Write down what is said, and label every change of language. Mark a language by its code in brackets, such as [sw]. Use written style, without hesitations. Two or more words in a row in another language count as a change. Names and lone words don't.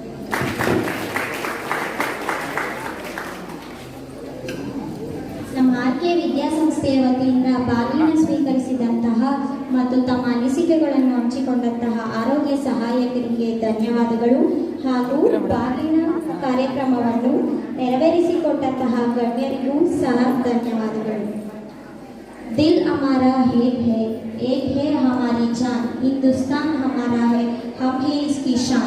[kn] ನಮ್ಮ ಆರ್ಕೆ ವಿದ್ಯಾಸಂಸ್ಥೆಯ ವತಿಯಿಂದ ಬಾಗಿನ ಸ್ವೀಕರಿಸಿದಂತಹ ಮತ್ತು ತಮ್ಮ ಅನಿಸಿಕೆಗಳನ್ನು ಹಂಚಿಕೊಂಡಂತಹ ಆರೋಗ್ಯ ಸಹಾಯಕರಿಗೆ ಧನ್ಯವಾದಗಳು ಹಾಗೂ ಬಾಗಿನ ಕಾರ್ಯಕ್ರಮವನ್ನು ನೆರವೇರಿಸಿಕೊಟ್ಟಂತಹ ಗಣ್ಯರಿಗೂ ಸಹ ಧನ್ಯವಾದಗಳು. [hi] दिल हमारा एक है हमारी जान, हिंदुस्तान हमारा है, हम है इसकी शान.